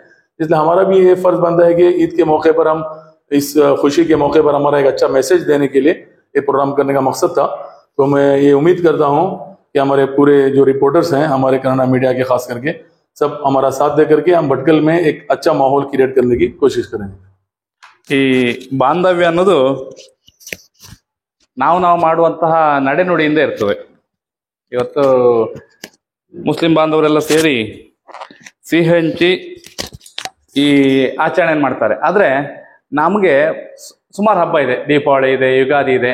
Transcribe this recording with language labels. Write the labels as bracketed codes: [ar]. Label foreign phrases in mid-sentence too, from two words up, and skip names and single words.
[hi] इसलिए हमारा भी ये फर्ज बनता है कि ईद के मौके पर हम इस खुशी के मौके पर हमारा एक अच्छा मैसेज देने के लिए ये प्रोग्राम करने का मकसद था। तो मैं ये उम्मीद करता हूँ कि हमारे पूरे जो रिपोर्टर्स हैं हमारे कन्नड़ा मीडिया के खास करके सब हमारा साथ दे करके हम भटकल में एक अच्छा माहौल क्रिएट करने की कोशिश करेंगे। [kn] ಈ ಬಾಂಧವ್ಯ ಅನ್ನೋದು ನಾವು ಮಾಡುವಂತಹ ನಡೆನುಡಿಯಿಂದ ಇರ್ತದೆ. ಇವತ್ತು ಮುಸ್ಲಿಂ ಬಾಂಧವರೆಲ್ಲ ಸೇರಿ ಸಿಹಿ ಹಂಚಿ ಈ ಆಚರಣೆ ಮಾಡ್ತಾರೆ. ಆದ್ರೆ ನಮಗೆ ಸುಮಾರು ಹಬ್ಬ ಇದೆ, ದೀಪಾವಳಿ ಇದೆ, ಯುಗಾದಿ ಇದೆ.